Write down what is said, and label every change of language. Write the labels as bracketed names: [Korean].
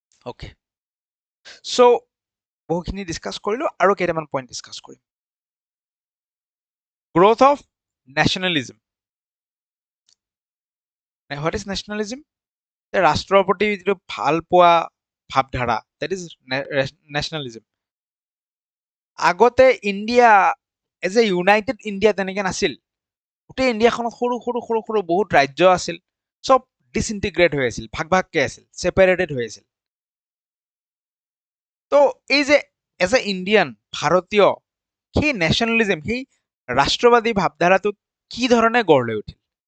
[Assamese] Okay, চ' বহুখিনি discuss কৰিলো, আৰু কেইটামান পইণ্ট ডিছকাছ কৰিম। [English] Growth of nationalism. What is nationalism? [Assamese] ৰাষ্ট্ৰৰ প্ৰতি যিটো ভাল পোৱা ভাৱধাৰা, [English] That is nationalism. [Assamese] আগতে India [English] as a United India [Assamese] তেনেকে নাছিল। গোটেই ইণ্ডিয়াখনত সৰু সৰু সৰু সৰু বহুত ৰাজ্য আছিল, চব ডিছইণ্টিগ্ৰেট হৈ আছিল, ভাগ ভাগকে আছিল, ছেপাৰেটেড হৈ আছিল। তো এই যে এজ এ ইণ্ডিয়ান, ভাৰতীয়, সেই নেশ্যনেলিজম, সেই ৰাষ্ট্ৰবাদী ভাৱধাৰাটো কি ধৰণে গঢ় লৈ উঠিল?